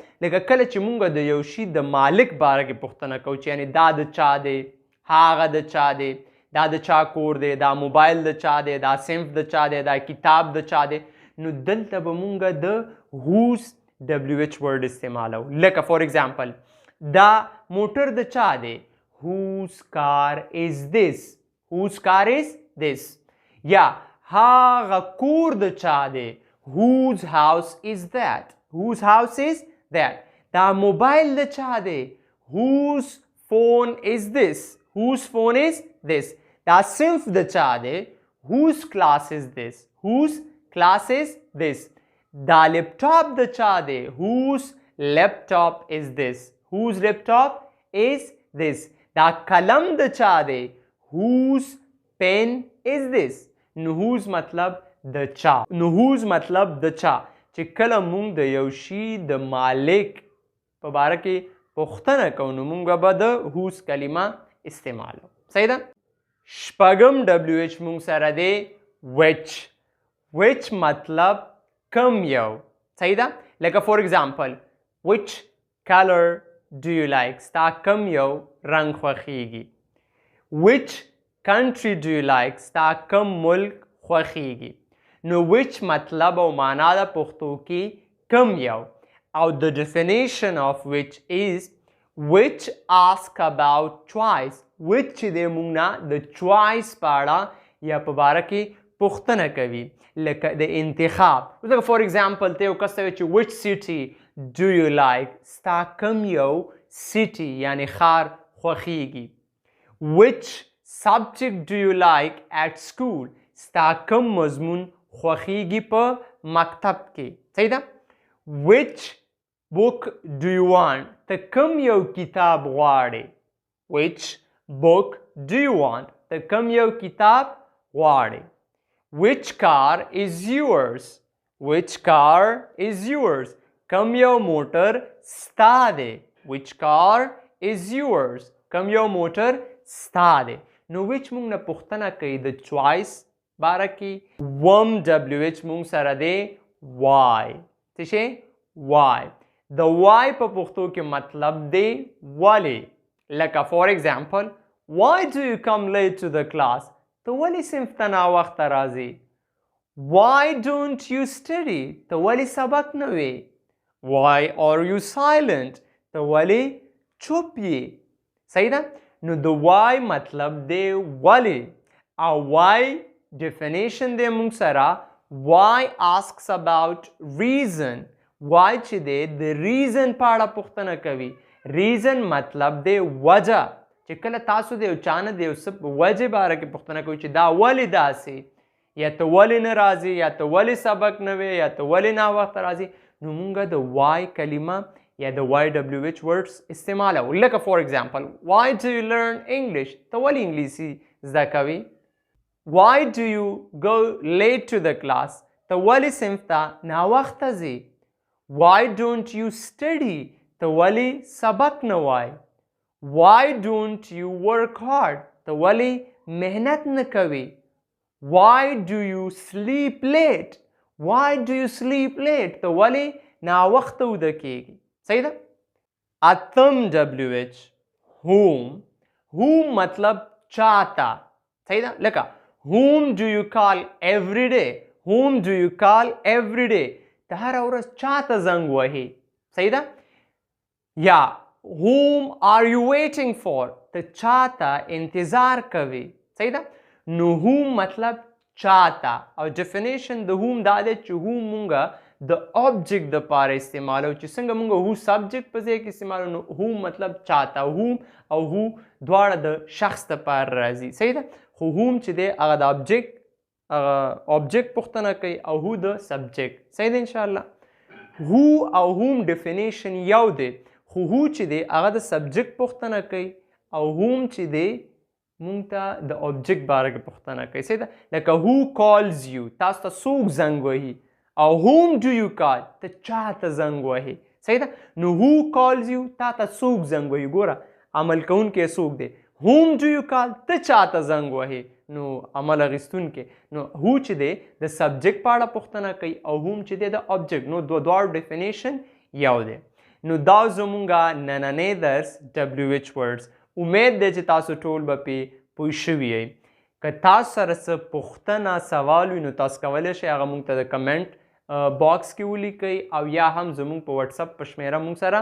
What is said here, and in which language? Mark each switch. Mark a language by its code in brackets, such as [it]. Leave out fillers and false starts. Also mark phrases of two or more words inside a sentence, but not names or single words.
[ps] لکه کله چې مونږ د یو شي د مالک باره کې پوښتنه کوو چې یعنی دا د چا دی، هغه د چا دی، دا د چا کور دی، دا موبایل د چا دی، دا صنف د چا دی، دا کتاب د چا دی. نو دلته به مونږ د [en] whose WH [ps] ورډ استعمالو. لکه [en] for example [ps] دا موټر د چا دی. [en] whose car is this. whose car is this. [ps] یا هغه کور د چا دی. [en] whose house is that. whose house is that. [ps] دا موبایل د چا دی. [en] whose phone is this. whose phone is this. [ps] دا صنف د چا دی. [en] whose class is this. whose class is this. [ps] دا لیپټاپ د چا دی. [en] whose laptop is this. whose laptop is this. [ps] دا قلم د چا دی. [en] whose pen is this. [ps] نو whose مطلب د چا. نو whose مطلب د چا چې کله مونږ د یو شي د مالک په باره کې پوښتنه کوو نو مونږ به د whose کلمه استعمالو. صحیح ده. شپږم WH مونږ سره دی which. which مطلب کم یو. صحیح ده. لکه [en] for example which color do you like [ps] ستا کم یو رنګ خوښیږي [en] which country do you like [ps] ستا کم ملک خوښیږي نو which مطلب او معنا د پښتو کې کم یو او [en] the definition of which is which ask about choice which [ps] چې دی موږ نه د choice په اړه یا په باره کې پوښتنه کوي لکه د انتخاب لکه [en] for example [ps] ته یو کس ته چې [en] which city do you like [ps] ستا کم یو city یعنی ښار خوښیږي [en] which subject do you like at school [ps] ستا کم مضمون خوښیږي په مکتب کې صحیح ده [en] which book do you [ps] want ته کم یو کتاب غواړې [en] which book do you want [ps] ته کم یو کتاب غواړې [en] which car is yours which car is yours [ps] کم یو موټر ستا دی [en] which car is yours [ps] کم یو موټر ستا دی نو which موږ نه پوښتنه کوي د choice باره کې WH موږ سره دی why څه شی why د why په پښتو کې مطلب دی ولې لکه [en] for example why do you come late to the class [ps] ته ولې صنف ته ناوخته راځې [en] why don't you study [ps] ته ولې سبق نه وې [en] why are you silent [ps] ته ولې چوپ یې صحیح ده نو د why مطلب دی ولې او [en] why definition [ps] دی موږ سره [en] why asks about reason [ps] why چې دی د reason په اړه پوښتنه کوي reason مطلب دی وجه چې کله تاسو د یو چا نه د یو څه په وجې باره کې پوښتنه کوئ چې دا ولې داسې یا ته ولې نه راځې یا ته ولې سبق نه وې یا ته ولې ناوخته راځې نو موږ د why کلمه یا د [en] WH words [ps] استعمالوو لکه [en] for example [ps] why [en] do you learn English [ps] ته ولې انګلیسي زده کوې [en] why do you go late to the class [ps] ته ولې صنف ته ناوخته ځې [en] why don't you study [ps] ته ولې سبق نه وایې [en] why don't you work hard [ps] ته ولې محنت نه کوې [en] why do you sleep late why do you sleep late [ps] ته ولې ناوخته ویده کېږي صحیح ده اتم WH whom مطلب چاته صحیح ده لکه [en] whom do you call every day whom do you call every day [ps] ته هره ورځ چاته زنګ وهې صحیح ده یا [en] whom are you waiting for [ps] ته چاته انتظار کوي صحیح ده نو whom مطلب چاته او definition د whom دا دی چې whom مونږه د object د پاره استعمالو چې څنګه مونږ [en] who subject [ps] په ځای کې استعمالو نو whom مطلب چاته whom او who دواړه د شخص د پاره راځي صحیح ده خو whom چې دی هغه د object پوښتنه کوي او who د subject صحیح ده انشاءالله who او [en] whom definition [ps] یو دی خو who چې دی هغه د subject پوښتنه کوي او whom چې دی مونږ ته د object باره کې پوښتنه کوي صحیح ده لکه [en] who calls you [ps] تاسو ته څوک زنګ وهي او [en] whom do you call [ps] ته چاته زنګ وهي صحیح ده نو [en] who calls you [ps] تا ته څوک زنګ وهي ګوره عمل کوونکی څوک دی [en] whom do you call [ps] ته چاته زنګ وهي نو عمل اخیستونکی نو who چې دی د subject په اړه پوښتنه کوي او whom چې دی د object نو دواړو definition یو دی نو دا زمونږه نننی درس [en] WH words [ps] امید دی چې تاسو ټول به پې پوه شوي یئ که تاسو سره څه پوښتنه سوال وي نو تاسو کولی شئ هغه موږ ته د [en] comment box [ps] کې ولیکئ او یا هم زموږ په واتساپ په شمیره موږ سره